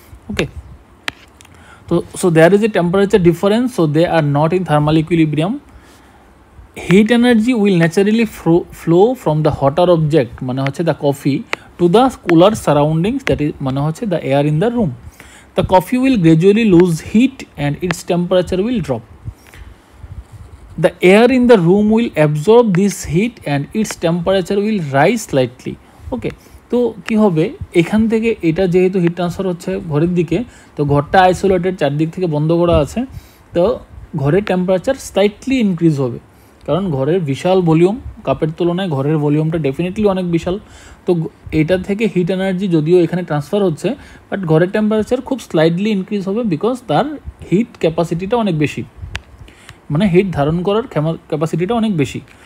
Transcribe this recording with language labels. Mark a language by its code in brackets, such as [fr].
[en] Okay, তো so there is a temperature difference, so they are not in thermal equilibrium. Heat energy will naturally flow from the hotter object, [bn] মানে হচ্ছে [en] The coffee, to the cooler surroundings, that is মানে হচ্ছে the air in the room. The coffee will gradually lose heat and its temperature will drop. The air in the room will absorb this heat and its temperature will rise slightly. [bn] ওকে, তো কি হবে, এখান থেকে এটা যেহেতু heat transfer হচ্ছে ঘরের দিকে, তো ঘরটা আইসোলেটেড, চারদিক থেকে বন্ধ করা আছে, তো ঘরের টেম্পারেচার স্লাইটলি ইনক্রিজ হবে, কারণ ঘরের বিশাল ভলিউম, কাপের তুলনায় ঘরের ভলিউমটা ডেফিনেটলি অনেক বিশাল। তো এটা থেকে হিট এনার্জি যদিও এখানে ট্রান্সফার হচ্ছে, বাট ঘরের টেম্পারেচার খুব স্লাইটলি ইনক্রিজ হবে, বিকজ তার হিট ক্যাপাসিটিটা অনেক বেশি, মানে হিট ধারণ করার ক্যাপাসিটিটা অনেক বেশি।